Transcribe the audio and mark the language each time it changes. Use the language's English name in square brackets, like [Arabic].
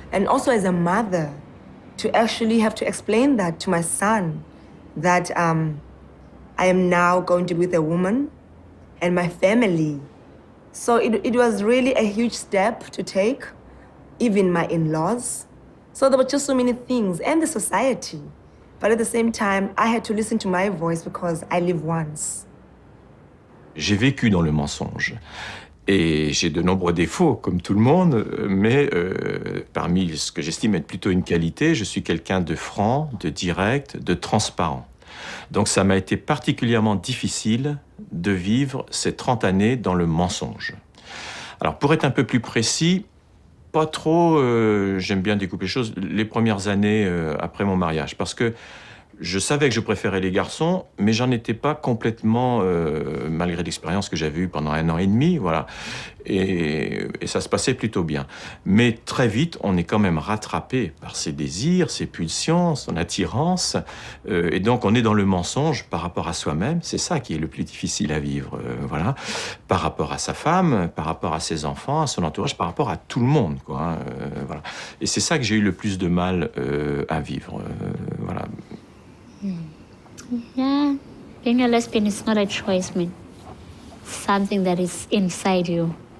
[English] And also as a mother, to actually have to explain that to my son, that I am now going to be with a woman and my family. So it was really a huge step to take, even my in-laws. So there were just so many things, and the society. But at the same time, I had to listen to my voice because I live once. [French] J'ai vécu dans le mensonge. Et j'ai de nombreux défauts, comme tout le monde, mais parmi ce que j'estime être plutôt une qualité, je suis quelqu'un de franc, de direct, de transparent. Donc ça m'a été particulièrement difficile de vivre ces 30 années dans le mensonge. Alors pour être un peu plus précis, pas trop, j'aime bien découper les choses, les premières années après mon mariage, parce que je savais que je préférais les garçons, mais j'en étais pas complètement, malgré l'expérience que j'avais eue pendant 1 an et demi, voilà. Et ça se passait plutôt bien. Mais très vite, on est quand même rattrapé par ses désirs, ses pulsions, son attirance. Et donc, on est dans le mensonge par rapport à soi-même. C'est ça qui est le plus difficile à vivre, voilà. Par rapport à sa femme, par rapport à ses enfants, à son entourage, par rapport à tout le monde, quoi. Hein, voilà. Et c'est ça que j'ai eu le plus de mal à vivre, voilà. [English] Yeah, being a lesbian is not a choice, man. Something that is inside you.